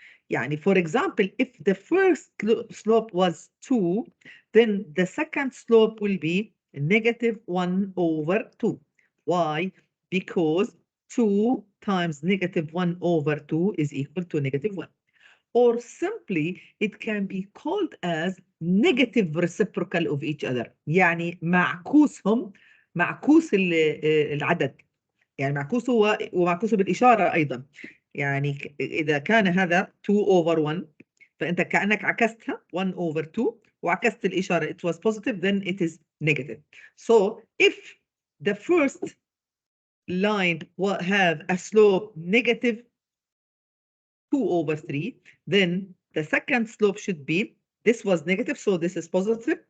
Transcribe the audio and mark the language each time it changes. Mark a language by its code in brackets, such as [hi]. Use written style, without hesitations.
[en] يعني, for example, if the first slope was 2, then the second slope will be -1 over 2. Why? Because 2 times -1 over 2 is equal to -1. Or simply, it can be called as negative reciprocal of each other. [ar] يعني معكوسهم، معكوس العدد، يعني معكوسه ومعكوسه بالإشارة أيضا. يعني إذا كان هذا 2 over 1، فأنت كأنك عكستها 1 over 2 وعكست الإشارة، [en] it was positive, then it is negative. So if the first line will have a slope -2 over 3, then the second slope should be, this was negative, so this is positive.